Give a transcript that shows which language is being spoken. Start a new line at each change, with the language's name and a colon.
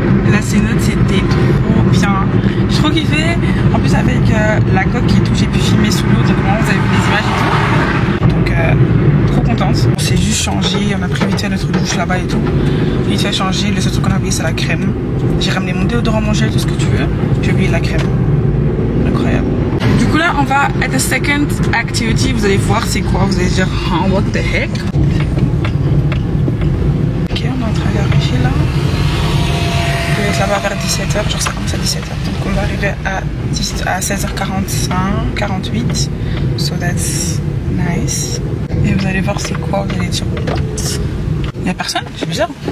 French: La cénote c'était trop bien. J'ai trop kiffé. En plus avec la coque et tout, j'ai pu filmer sous l'eau. Donc vraiment vous avez vu les images et tout. Donc trop contente. On s'est juste changé. On a pris vite fait notre douche là-bas et tout. Vite fait changer. Le seul truc qu'on a oublié c'est la crème. J'ai ramené mon déodorant, mon gel, tout ce que tu veux. J'ai oublié la crème. Incroyable. Du coup là on va
English: at the second activity.
French: Vous allez voir c'est quoi. Vous allez dire
English: oh, what the heck.
French: Ok, on est en train d'arriver là. On va être là-bas vers 17h, genre ça commence à 17h. Donc on va arriver à 16h45, 48.
English: So that's nice.
French: Et vous allez voir c'est quoi, vous allez dire
English: what?
French: Il n'y a personne, c'est bizarre.